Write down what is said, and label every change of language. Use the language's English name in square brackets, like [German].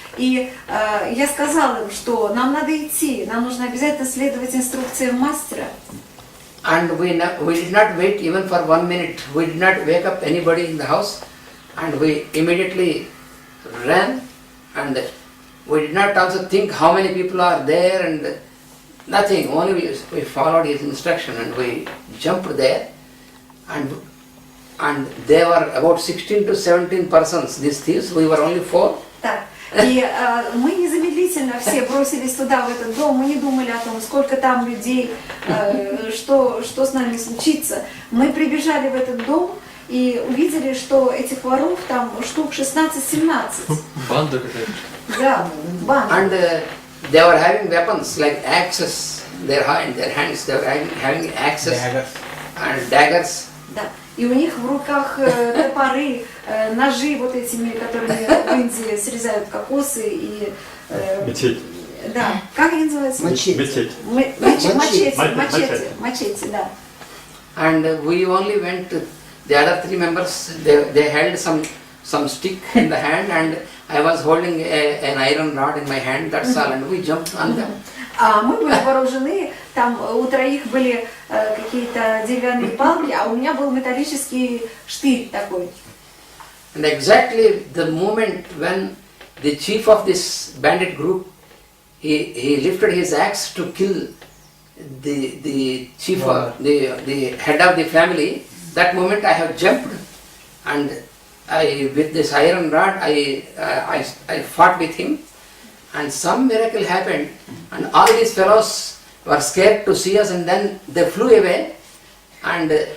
[Russian] И я сказала им, что нам надо идти, нам нужно обязательно следовать инструкциям мастера. [English] And we did not wait even for 1 minute. We did not wake up anybody in the house, and we immediately ran, and we did not also think how many people are there and nothing. Only we followed his instruction and we jumped there, and there were about 16 to 17 persons. These thieves, we were only 4. [Russian] Так. И мы незамедлительно все бросились туда, в этот дом, мы не думали о том, сколько там людей, что с нами случится. Мы прибежали в этот дом и увидели, что этих воров там штук 16-17. Банда какая-то. Да, банда. [English] And they were having weapons like axes. In their hands, they were having axes and daggers. [Russian] Да. И у них в руках топоры, ножи вот этими, которыми в Индии срезают кокосы и... Мечеть. Да, как они называются? Мечеть. Мачете, да. [English] And we only went to the other 3 members. They held some stick in the hand, and I was holding an iron rod in my hand. That's all, and we jumped on them. [Russian] А мы были вооружены, там у 3 были какие-то деревянные палки, а у меня был металлический штырь такой. [English] And exactly the moment when the chief of this bandit group, he lifted his axe to kill the chief, the head of the family, that moment I have jumped, and with this iron rod I fought with him, and some miracle happened, and all these fellows were scared to see us, and then they flew away, and